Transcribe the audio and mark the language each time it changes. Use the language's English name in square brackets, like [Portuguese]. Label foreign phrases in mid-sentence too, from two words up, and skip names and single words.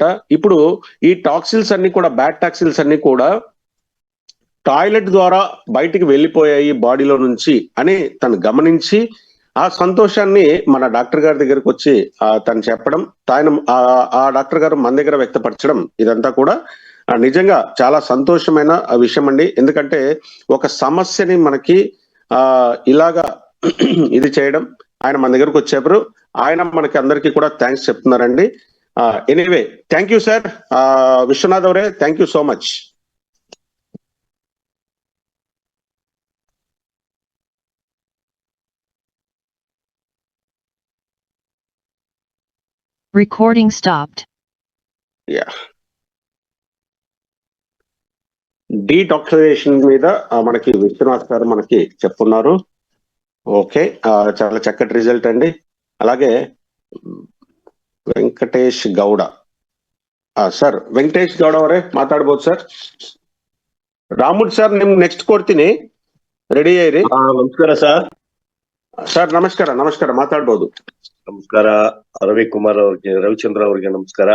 [Telugu] ఇప్పుడు ఈ టాక్సిల్స్ అన్ని కూడా, [English] bad toxins [Telugu] అన్ని కూడా టాయిలెట్ ద్వారా బయటికి వెళ్ళిపోయాయి బాడీలో నుంచి అని తను గమనించి, ఆ సంతోషాన్ని మన డాక్టర్ గారి దగ్గరకు వచ్చి తను చెప్పడం, ఆ డాక్టర్ గారు మన దగ్గర వ్యక్తపరచడం, ఇదంతా కూడా నిజంగా చాలా సంతోషమైన విషయం అండి. ఎందుకంటే ఒక సమస్యని మనకి ఇలాగా ఇది చేయడం, ఆయన మన దగ్గరకు వచ్చేప్పుడు ఆయన మనకి అందరికీ కూడా థ్యాంక్స్ చెప్తున్నారండి. [English] anyway, thank you sir. విశ్వనాథ్ అవరే, thank you so much. Recording stopped. [Telugu] డీటాక్సిడేషన్ మీద మనకి విశ్వనాథ్ గారు మనకి చెప్తున్నారు. ఓకే, చాలా చక్కటి రిజల్ట్ అండి. [Kannada] అలాగే ವೆಂಕಟೇಶ್ ಗೌಡ ಸರ್, ವೆಂಕಟೇಶ್ ಗೌಡ ಅವರೇ ಮಾತಾಡ್ಬೋದು ಸರ್. ರಾಮುಡ್ ಸರ್, ನಿಮ್ ನೆಕ್ಸ್ಟ್ ಕೊಡ್ತೀನಿ, ರೆಡಿ ಇರಿ. ನಮಸ್ಕಾರ ಸರ್. ಸರ್ ನಮಸ್ಕಾರ, ನಮಸ್ಕಾರ, ಮಾತಾಡ್ಬೋದು. ನಮಸ್ಕಾರ ರವಿಕುಮಾರ್ ಅವ್ರಿಗೆ, ರವಿಚಂದ್ರ ಅವ್ರಿಗೆ ನಮಸ್ಕಾರ.